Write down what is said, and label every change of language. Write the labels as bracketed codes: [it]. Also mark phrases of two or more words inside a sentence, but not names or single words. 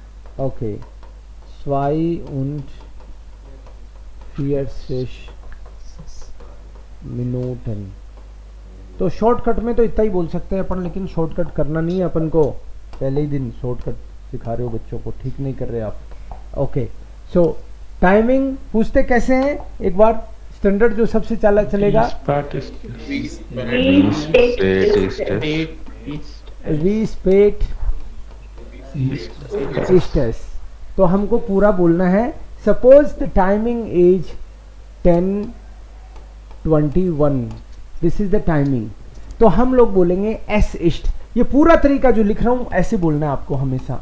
[de] ओके. 42 Minuten. [hi] तो शॉर्टकट में तो इतना ही बोल सकते हैं अपन, लेकिन शॉर्टकट करना नहीं है अपन को. पहले ही दिन शॉर्टकट सिखा रहे हो बच्चों को, ठीक नहीं कर रहे आप. ओके. सो टाइमिंग पूछते कैसे हैं? एक बार स्टैंडर्ड जो सबसे चलेगा. [de] Spät ist wie spät ist es? 8 ist Wie spät ist es. [hi] तो हमको पूरा बोलना है. [en] suppose the timing is 10:21. This is the timing. [hi] तो हम लोग बोलेंगे [de] es ist. [hi] ये पूरा तरीका जो लिख रहा हूं ऐसे बोलना है आपको हमेशा.